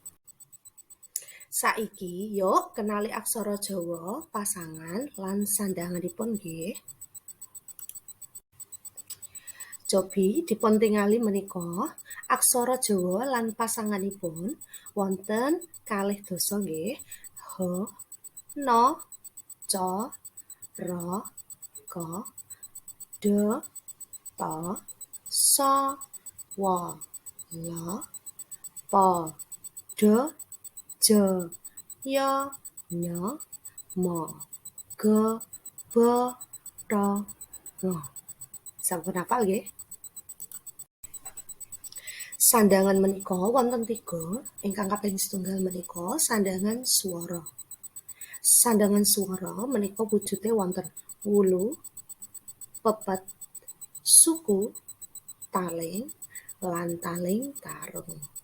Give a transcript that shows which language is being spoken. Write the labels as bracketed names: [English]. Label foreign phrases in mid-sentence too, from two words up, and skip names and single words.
[Javanese] Saiki yuk kenali aksara Jawa, pasangan lan sandhanganipun nggih. Cobi dipuntingali menika aksara Jawa lan pasanganipun wonten kalih dasa nggih. Ha, na, ca, ra, ka, da, ta, sa, wa, la, pa, da, ja, ya, nya, ma, ga, ba, ra, nga. Sampun hafal nggih? Sandhangan menika wonten 3, ingkang kaping setunggal menika sandhangan swara. Sandhangan swara menika wujude wonten wulu, pepet, suku, taling, lan taling tarung.